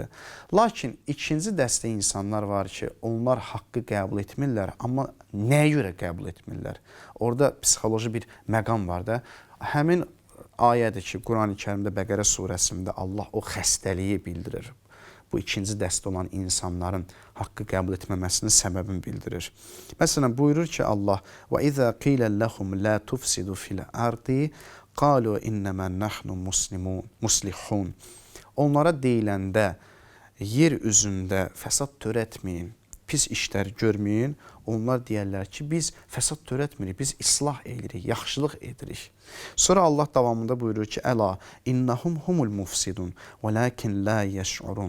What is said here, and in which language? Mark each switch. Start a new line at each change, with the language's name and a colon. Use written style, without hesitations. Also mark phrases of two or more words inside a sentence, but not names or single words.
Azerbaijani: Lakin ikinci dəstə insanlar var ki, onlar haqqı qəbul etmirlər, amma nəyə görə qəbul etmirlər? Orada psixoloji bir məqam var da. Həmin ayədir ki, Quran-ı Kərimdə Bəqərə surəsində Allah o xəstəliyi bildirir. Bu ikinci dəstə olan insanların haqqı qəbul etməməsinin səbəbini bildirir. Məsələn, buyurur ki, Allah
Arabic: وَإِذَا قِيلَ لَهُمْ لَا تُفْسِدُوا فِي الْأَرْضِ قَالُوا إِنَّمَا نَحْنُ مُصْلِحُونَ
Azerbaijani: Onlara deyiləndə yer üzündə fəsad törətməyin, pis işlər görməyin, onlar deyərlər ki, biz fəsad törətmirik, biz islah edirik, yaxşılıq edirik. Sonra Allah davamında buyurur ki,
Arabic: ألا إنهم هم المفسدون و لكن لا يشعرون.